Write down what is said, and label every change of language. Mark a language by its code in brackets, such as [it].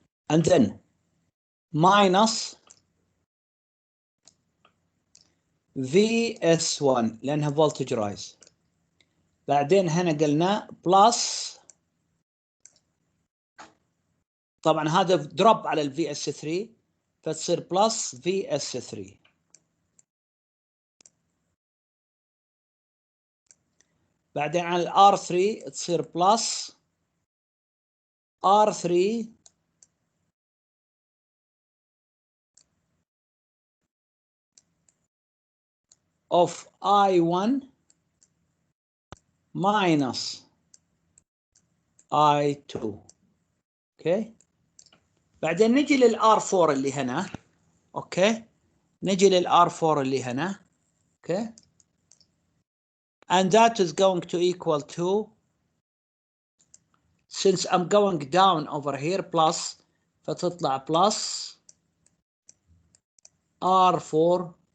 [en] And then minus VS1 لأنها voltage rise. [ar] بعدين هنا قلنا plus، طبعا هذا دروب على ال VS3 فتصير plus VS3. بعدين على ال R3 تصير plus R3 of I1 minus I2. اوكي، بعدين نجي للR4 اللي هنا. اوكي، نجي للR4 اللي هنا. [en] Okay, and that is going to equal to, since I'm going down over here plus, فتطلع plus R4.